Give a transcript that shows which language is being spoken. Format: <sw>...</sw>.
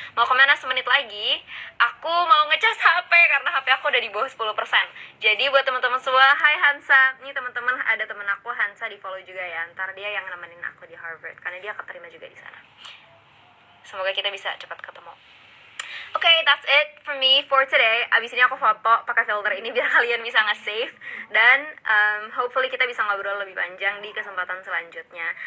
<id>Mau kemana semenit lagi? Aku mau ngecas HP karena HP aku udah di bawah 10%. Jadi buat teman-teman semua, hai Hansa. Ini teman-teman, ada temen aku Hansa, di follow juga ya. Ntar dia yang nemenin aku di Harvard karena dia keterima juga di sana. Semoga kita bisa cepat ketemu.</id> <en>Okay, that's it for me for today.</en> <id>Abis ini aku foto pakai filter ini biar kalian bisa nge-save. Dan hopefully kita bisa ngobrol lebih panjang di kesempatan selanjutnya.</id>